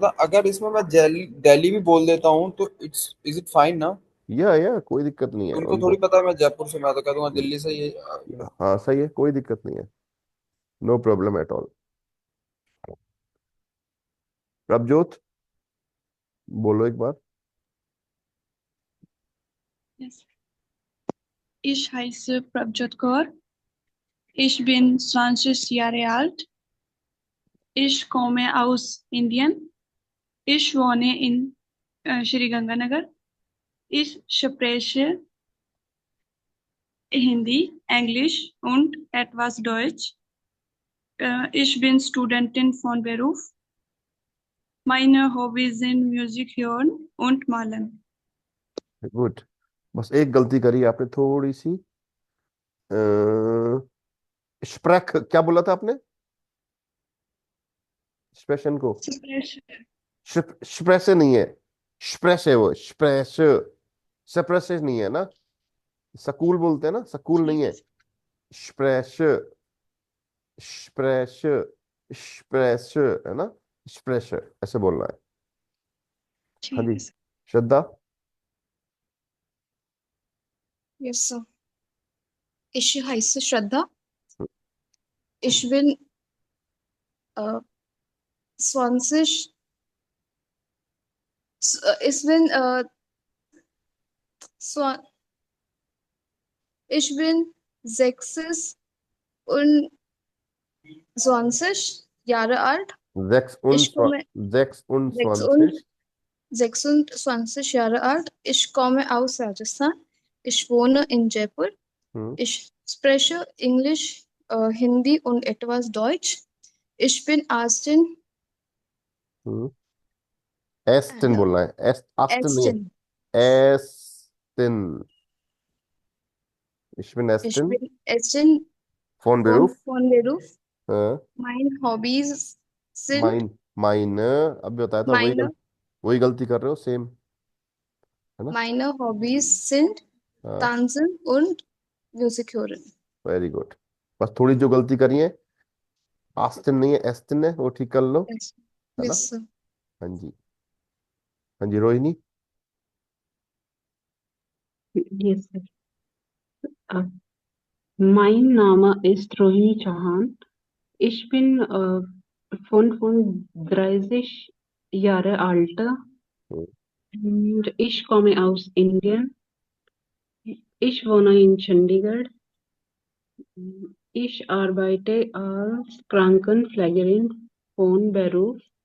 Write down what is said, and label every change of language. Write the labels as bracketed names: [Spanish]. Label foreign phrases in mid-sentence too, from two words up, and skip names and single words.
[Hindi] रहा था, अगर इसमें मैं दिल्ली भी बोल देता हूँ तो [English] is it fine [Hindi] ना? या कोई दिक्कत नहीं है उनको थोड़ी उनको। पता है मैं जयपुर से, मैं तो कह दूंगा दिल्ली से ये। हाँ सही है, कोई दिक्कत नहीं है, [English] no problem at all. [Hindi] प्रभजोत, बोलो एक बार। [German] Yes. Ich heiße Prabjot Kaur. Ich bin 20 Jahre alt. Ich komme aus Indien. Ich wohne in Sri Ganganagar. Ich spreche Hindi, Englisch und etwas Deutsch. Ich bin Studentin von Beruf. Meine Hobbys sind Musik hören und malen. [Hindi] गुड। बस एक गलती करी आपने थोड़ी सी, स्प्रेक क्या बोला था आपने, एक्सप्रेशन को, [German] Spreche. [Hindi] स्प्रेस नहीं है, स्प्रेस है वो, स्प्रेस, सप्रेस नहीं है ना। सकूल बोलते हैं ना, सकूल नहीं ठीक है, है स्प्रेस, स्प्रेस, स्प्रेस है ना, स्प्रेस ऐसे बोलना है। हाँ ठीक जी, है सर। श्रद्धा। [English] Yes, sir. [German] Ich heiße Shraddha. Ich bin 20. Ich bin zwa- ich bin 26 Jahre alt. Ich komme 26, 26 Jahre alt. Ich komme aus Rajasthan. Ich wohne in Jaipur. Ich spreche Englisch, Hindi und etwas Deutsch. Ich bin Astin. [Hindi] एस्टिन बोलना है, आस्टिन नहीं [German] Astin. [Hindi] है, एस्टिन। [German] Ich bin Ich Astin bin Astin von Beruf। von Beruf. [Hindi] हाँ, [German] Meine Hobbys sind [Hindi] माइन अभी बताया था, [German] meine, [Hindi] वही गलती कर रहे हो, सेम है ना। [German] meine Hobbys sind [Hindi] हाँ, [German] Tanzen und Musik hören. [English] very good. [Hindi] बस थोड़ी जो गलती करी है, आस्टिन नहीं है एस्टिन है, वो ठीक कर लो, [English] Yes, [Hindi] है ना। [English] yes, sir. [Hindi] हाँ जी, हाँ जी रोहिणी। [English] Yes, sir. [German] Uh, mein Name ist Rohini Chauhan. Ich bin von 30 Jahre alt und ich komme aus Indien. Ich wohne in Chandigarh. Ich arbeite als Krankenpflegerin von Beruf.